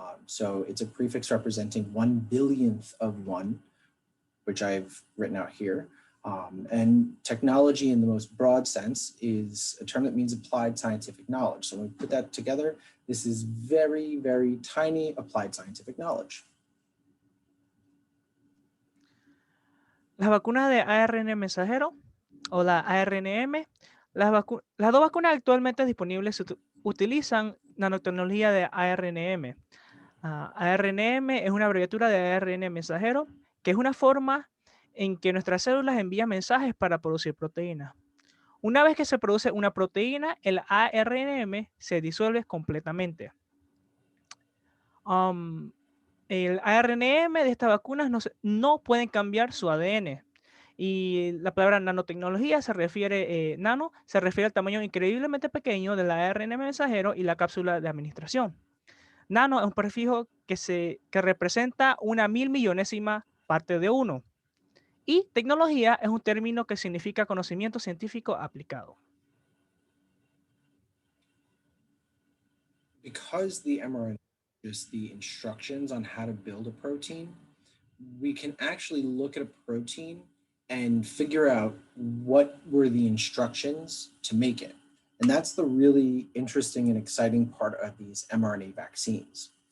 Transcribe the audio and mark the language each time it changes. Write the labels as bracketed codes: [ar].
[en] So it's a prefix representing 1 billionth of one, which I've written out here. And technology in the most broad sense is a term that means applied scientific knowledge. So when we put that together, this is very, very tiny applied scientific knowledge. [es] Las vacunas de ARN mensajero o la ARNM, las 2 vacunas actualmente disponibles utilizan nanotecnología de ARNM. ARNM es una abreviatura de ARN mensajero, que es una forma en que nuestras células envían mensajes para producir proteínas. Una vez que se produce una proteína, el ARNM se disuelve completamente. El ARNM de estas vacunas no pueden cambiar su ADN. Y la palabra nanotecnología se refiere, nano, se refiere al tamaño increíblemente pequeño del ARN mensajero y la cápsula de administración. Nano es un prefijo que representa una 1000.000.000ésima parte de 1. Y tecnología es un término que significa conocimiento científico aplicado. [en] Because the mRNA is the instructions on how to build a protein, we can actually look at a protein and figure out what were the instructions to make it. And that's the really interesting and exciting part of these mRNA vaccines.